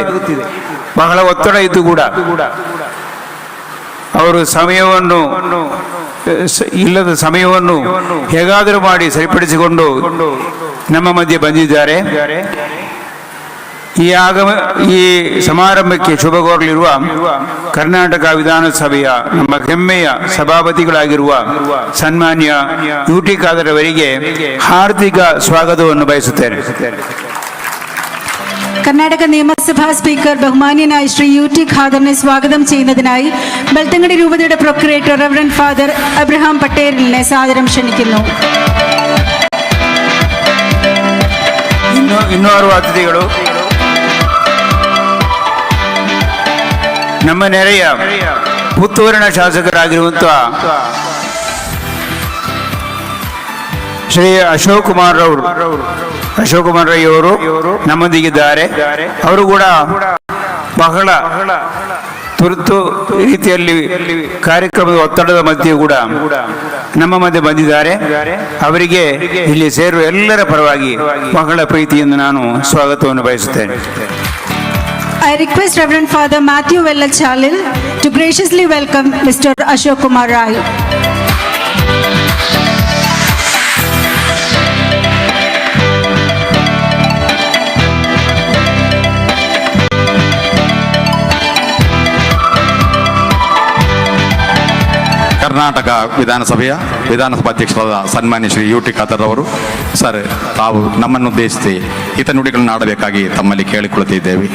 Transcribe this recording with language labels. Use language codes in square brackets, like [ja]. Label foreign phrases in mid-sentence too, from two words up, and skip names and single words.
[kn] ಬಹಳ ಒತ್ತಡ ಇದ್ದು ಕೂಡ ಅವರು ಇಲ್ಲದ ಸಮಯವನ್ನು ಹೇಗಾದರೂ ಮಾಡಿ ಸರಿಪಡಿಸಿಕೊಂಡು ನಮ್ಮ ಮಧ್ಯೆ ಬಂದಿದ್ದಾರೆ. ಈ ಸಮಾರಂಭಕ್ಕೆ ಶುಭ ಕೋರಲಿರುವ ಕರ್ನಾಟಕ ವಿಧಾನಸಭೆಯ ನಮ್ಮ ಹೆಮ್ಮೆಯ ಸಭಾಪತಿಗಳಾಗಿರುವ ಸನ್ಮಾನ್ಯ ಯುಟಿ ಖಾದರ್ ಅವರಿಗೆ ಹಾರ್ದಿಕ ಸ್ವಾಗತವನ್ನು ಬಯಸುತ್ತೇನೆ. [ml] കർണാടക നിയമസഭാ സ്പീക്കർ ബഹുമാന്യനായ ശ്രീ യുടി ഖാദറിനെ സ്വാഗതം ചെയ്യുന്നതിനായി ബെൽത്തങ്കടി രൂപതയുടെ പ്രൊക്യുറേറ്റർ റവറൻഡ് ഫാദർ അബ്രഹാം പട്ടേലിനെ സാദരം ക്ഷണിക്കുന്നു. [kn] ಇನ್ನೋರ್ವ ಅತಿಥಿಗಳು ನಮ್ಮ ನೆರೆಯ ಪುತ್ತೂರಿನ ಶಾಸಕರಾಗಿರುವಂತಹ ಶ್ರೀ ಅಶೋಕ್ ಕುಮಾರ್ ರೈ ಅವರು ನಮ್ಮೊಂದಿಗಿದ್ದಾರೆ. ಅವರು ಕೂಡ ಬಹಳ ತುರ್ತು ರೀತಿಯಲ್ಲಿ ಕಾರ್ಯಕ್ರಮದ ಒತ್ತಡದ ಮಧ್ಯೆ ಕೂಡ ನಮ್ಮ ಮಧ್ಯೆ ಬಂದಿದ್ದಾರೆ. ಅವರಿಗೆ ಇಲ್ಲಿ ಸೇರುವ ಎಲ್ಲರ ಪರವಾಗಿ ಬಹಳ ಪ್ರೀತಿಯಿಂದ ನಾನು ಸ್ವಾಗತವನ್ನು ಬಯಸುತ್ತೇನೆ. [en] I request Reverend Father Matthew Vellachalil to graciously welcome Mr. Ashok Kumar Rai. [kn] ಕರ್ನಾಟಕ ವಿಧಾನಸಭಾಧ್ಯಕ್ಷರಾದ ಸನ್ಮಾನ್ಯ ಶ್ರೀ ಯುಟಿ ಖಾದರ್ ಅವರು, ಸರ್, ತಾವು ನಮ್ಮನ್ನುದ್ದೇಶಿಸಿ ಹಿತನುಡಿಗಳನ್ನು ಆಡಬೇಕಾಗಿ ತಮ್ಮಲ್ಲಿ ಕೇಳಿಕೊಳ್ಳುತ್ತಿದ್ದೇವೆ.